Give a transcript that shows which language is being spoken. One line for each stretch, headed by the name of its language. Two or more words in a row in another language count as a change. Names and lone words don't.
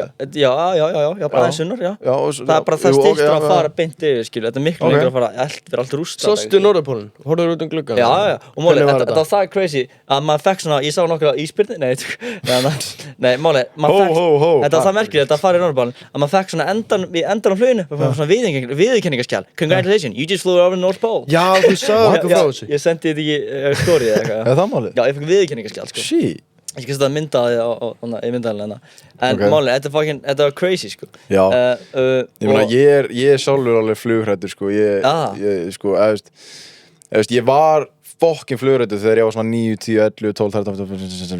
Icelandic: Já, bara aðeins sunnar, já. Það er bara það styttra að fara beint yfir, skilju. Þetta er miklu lengur að fara, vera allt rústað. Sástu Norðurpólinn? Horfður út gluggann? Já, og málið, þetta var það crazy að maður fekk svona, ég sá nokkra ísbirni, nei, málið, þetta var það merkilegt að fara í Norðurpólinn, að maður fekk svona endan á fluginu, viðurkenningaskjal.
English: Congratulations, you just flew over the North Pole.
Icelandic: Já, þú sagði eitthvað frá þessu. Ég sendi þetta í story eða eitthvað. Er það málið? Já, ég fekk viðurkenningaskjal, sko. Shit. Ég skal setja myndaði í myndaðalina. En málið, þetta var crazy, sko. Já. Ég meina, ég er sjálfur alveg flughræddur, sko. Ég var fokkin flughræddur þegar ég var svona 9, 10, 11, 12, 13, 14.